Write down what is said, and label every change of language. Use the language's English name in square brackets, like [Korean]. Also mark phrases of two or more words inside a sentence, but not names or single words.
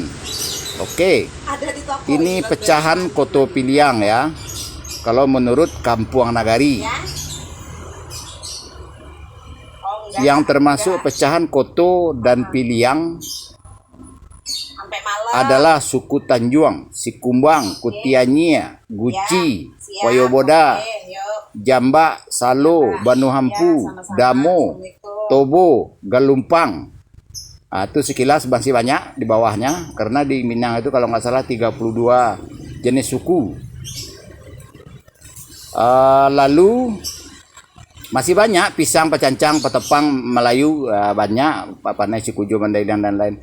[Indonesian] Oke, ini pecahan Koto Piliang ya, kalau menurut Kampuang Nagari. Yang termasuk pecahan Koto dan Piliang adalah suku Tanjuang, Sikumbang, Kutianyia, Guci, Wayoboda, Jamba, Salo, Banuhampu, Damo, Tobo, Galumpang. Itu sekilas masih banyak di bawahnya, karena di Minang itu kalau nggak salah 32 jenis suku. Lalu masih banyak Pisang, Pecancang, Petepang, Melayu, banyak Panai, Sikujo, Mandailing dan lain.